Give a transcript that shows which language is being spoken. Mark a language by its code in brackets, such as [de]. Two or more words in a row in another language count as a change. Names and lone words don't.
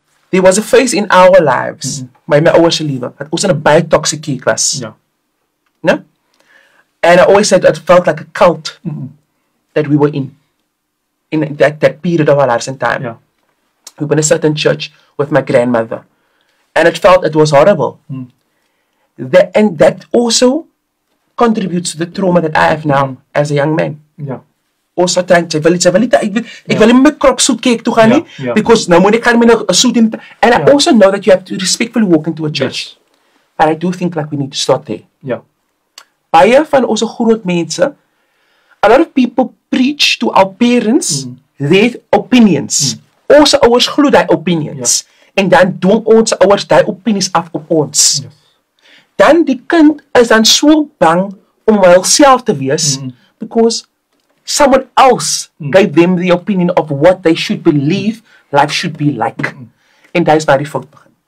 [en] there was a phase in our lives, [af] my ouers se lewe, dat ons in 'n baie toxic kerk was. Ja. [en] No? And I always said it felt like a cult that we were in that period of our lives and time. [af] Ja. [en] We were in a certain church with my grandmother. And it felt it was horrible. And that also contributes to the trauma that I have now as a young man. [af] Ja. [en] Also trying to, [af] ek wil nie my krop soet kyk toe gaan nie, Ja. [en] because [af] nou moet ek gaan met 'n soet in, [en] and I also know that you have to respectfully walk into a church. Yes. But I do think like we need to start there. [af] Ja. Baie van ons groot mense, [en] a lot of people preach to our parents their opinions. [af] Ons ouers glo daai opinions. En dan dwing ons ouers daai opinies af op ons. [en] Yes. [af] Dan die kind is dan so bang om homself te wees [en] because someone else gave them the opinion of what they should believe life should be like. [af] En daar is waar die fout begin.